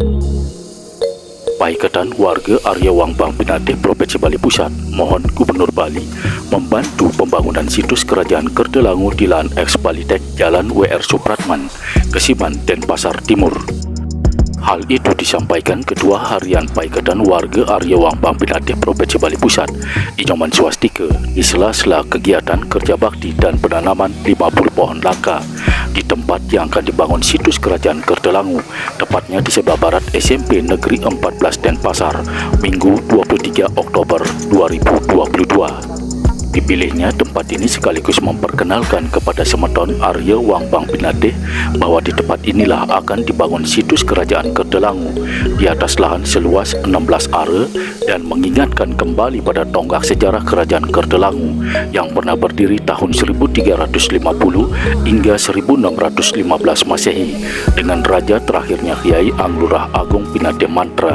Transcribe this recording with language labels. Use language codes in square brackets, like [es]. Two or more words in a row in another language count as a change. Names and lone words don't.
[id] Paiketan warga Arya Wangbang Pinate Provinsi Bali Pusat mohon Gubernur Bali membantu pembangunan situs kerajaan Kertelangu di Lan Eks Balitek Jalan WR Supratman Kesiman Denpasar Timur. Hal itu disampaikan Ketua Harian Paiketan Warga Arya Wangbang Pinate Provinsi Bali Pusat, Inyoman Swastika, di sela-sela kegiatan kerja bakti dan penanaman 50 pohon langka di tempat yang akan dibangun situs kerajaan Kertelangu, tepatnya di sebelah barat SMP Negeri 14 Denpasar, Minggu 23 Oktober 2022. Dipilihnya tempat ini sekaligus memperkenalkan kepada semeton Arya Wangbang Pinate bahwa di tempat inilah akan dibangun situs kerajaan Kertelangu di atas lahan seluas 16 are dan mengingatkan kembali pada tonggak sejarah kerajaan Kertelangu yang pernah berdiri tahun 1350 hingga 1615 Masehi dengan raja terakhirnya Kiai Anglurah Agung Pinate Mantra.